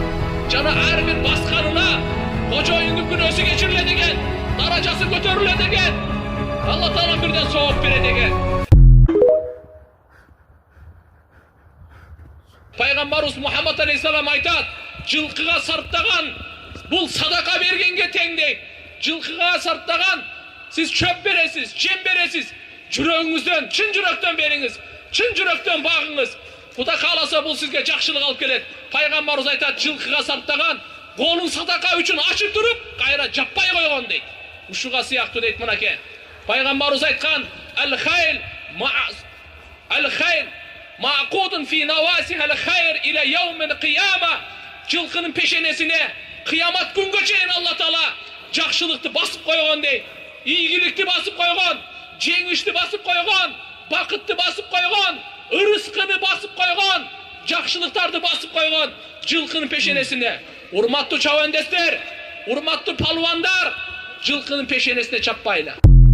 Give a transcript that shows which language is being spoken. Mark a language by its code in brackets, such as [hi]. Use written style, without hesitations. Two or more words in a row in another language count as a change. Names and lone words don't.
[ky] Жана ар бир басканына кожоюндун күнөөсү кечирилет экен, даражасы көтөрүлөт экен. Алла Таала бирден сооп берет экен. Пайгамбарыбыз Мухаммад алейхиссалам айтат, жылкыга сарптаган бул садака бергенге тең дейт. Жылкыга сарптаган сиз чөп бересиз, жем бересиз. Жүрөгүңүздөн, чын жүрөктөн бериңиз, чын жүрөктөн багыңыз. Кудай кааласа бул сизге жакшылык алып келет. Пайгамбарыбыз айтат, жылкыга сарптаган колун садака үчүн ачып туруп, кайра жаппай койгон дейт. Ушуга сыяктуу дейт мынакей. Пайгамбарыбыз айткан, [ar] الخيل معقود في نواصيها الخير إلى يوم القيامة. [ky] Жылкынын пешенесине кыямат күнгө чейин Алла Таала жакшылыкты басып койгон дейт. Ийиликти басып койгон, жеңишти басып койгон, бакытты басып койгон, ырыскыны басып койгон, жакшылыктарды басып койгон, жылкынын пешенесине. Урматтуу чабандестер, урматтуу палуандар, жылкынын пешенесине чаппайлы.